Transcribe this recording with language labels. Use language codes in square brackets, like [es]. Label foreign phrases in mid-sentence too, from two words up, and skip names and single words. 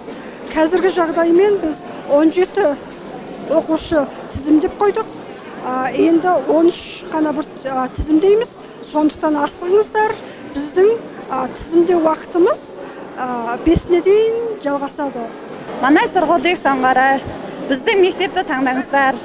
[kk] Қазіргі жағдаймен біз 17 оқушы тізімдеп қойдық. Енді 13 қана бір тізімдейміз. Сондықтан асығыңыздар. Біздің тізімдеу уақытымыз 5-не дейін жалғасады. [mn] Манай сургуулийг сонгоорой. [kk] Біздің мектепті таңдаңыздар.